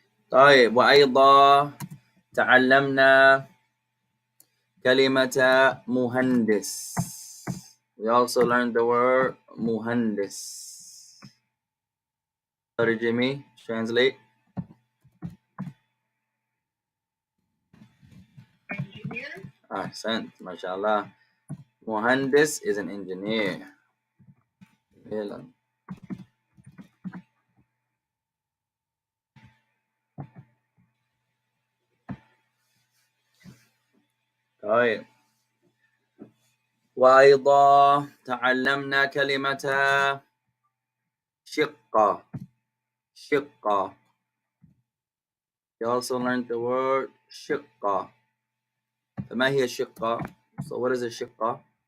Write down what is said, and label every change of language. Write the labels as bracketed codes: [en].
[ar] طيب وأيضا تعلمنا كلمة مهندس. [en] We also learned the word مهندس. [ar] ترجمي, [en] translate. Engineer. [ar] أحسنت ما شاء الله. [en] مهندس is an engineer. [ar] جميلا. طيب وأيضا تعلمنا كلمة شقة. شقة. [en] We also learned the word شقة. [ar] فما هي الشقة? [en] So what is a شقة?